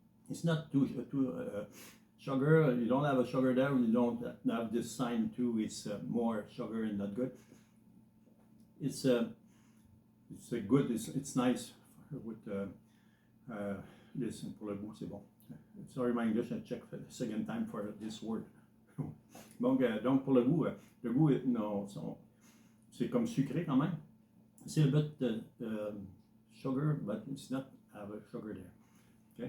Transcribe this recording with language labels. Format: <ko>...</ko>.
<en>It's not too sugar. You don't have a sugar there. You don't have this sign too. It's more sugar and not good. It's a good. It's nice with this</en> <fr>pour le goût. C'est bon.</fr> <en>Sorry, my English. I checked the second time for this word.</en> <fr>Donc pour le goût non, c'est comme sucré quand même.</fr> <en>C'est a bit sugar, but it's not have a sugar there.</en>